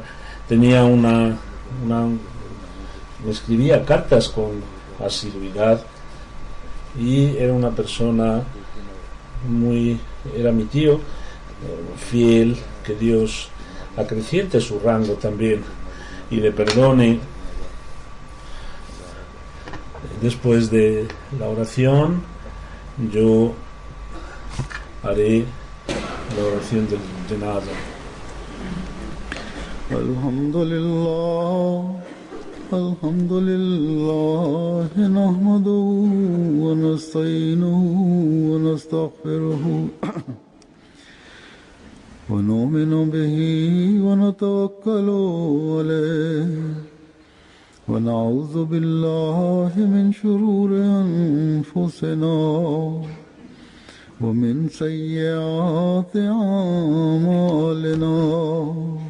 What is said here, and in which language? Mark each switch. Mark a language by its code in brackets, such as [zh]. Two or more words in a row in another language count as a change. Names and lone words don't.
[es] Tenía escribía cartas con asiduidad y era una persona era mi tío, fiel. Que Dios acreciente su rango también y le perdone. Después de la oración yo haré la oración del janazah. [ar] الحمد لله نحمده ونستعينه ونستغفره ونؤمن به ونتوكل عليه ونعوذ بالله من شرور أنفسنا ومن سيئات أعمالنا.